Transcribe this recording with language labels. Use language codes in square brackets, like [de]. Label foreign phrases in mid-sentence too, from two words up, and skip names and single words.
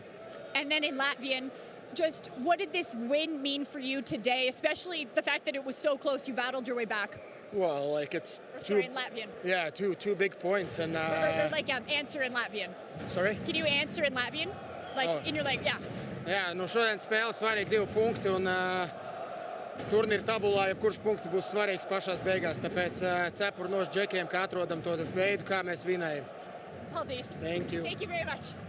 [en] And then in Latvian, just what did this win mean for you today, especially the fact that it was so close, you battled your way back? Well, like it's in Latvian. Yeah, two big points, and answer in Latvian. Sorry? Can you answer in Latvian? In your yeah. [lv] Jā, nu šodien spēle svarīgi 2 punkti, un turnīra tabulā jebkurš punkts būs svarīgs pašās beigās, tāpēc cepuru nos džekiem, kā atrodam to veidu, kā mēs vinējam. Paldies. [en] Thank you. Thank you very much.